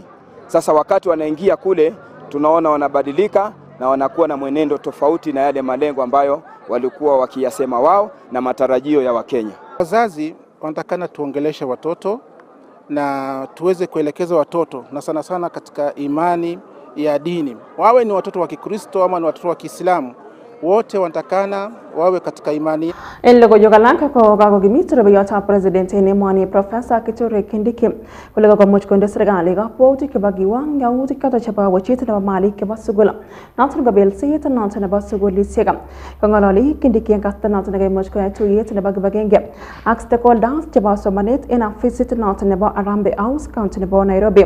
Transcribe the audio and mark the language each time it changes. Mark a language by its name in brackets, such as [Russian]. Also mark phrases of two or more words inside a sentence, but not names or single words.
[Swahili] Sasa wakati wanaingia kule, tunaona wanabadilika na wanakuwa na mwenendo tofauti na yale malengo ambayo walikuwa wakiyasema wao na matarajio ya Wakenya. Wazazi wanatakana tuongeleshe watoto na tuweze kuelekeza watoto na sana sana katika imani ya dini. Wawe ni watoto wa Kikristo ama ni watoto wa Kiislamu, wote wanatakana wawe katika imani. [Kalenjin] Logoiywek alak ko kakokimit rubeiwotab president en emoni Professor Kithure Kindiki kole kakomuch konde serikali kakwautik chebo kiwang yautik choton chebo wechet nebo malik chebo sugul noton ko belset noton nebo sugulisiek. Kong'ololi Kindiki en kasarta noton nekaimuch koyai tuyet nebo kibagenge ak stakeholders chebo somanet en ofisit noton nebo Harambee House county nebo Nairobi.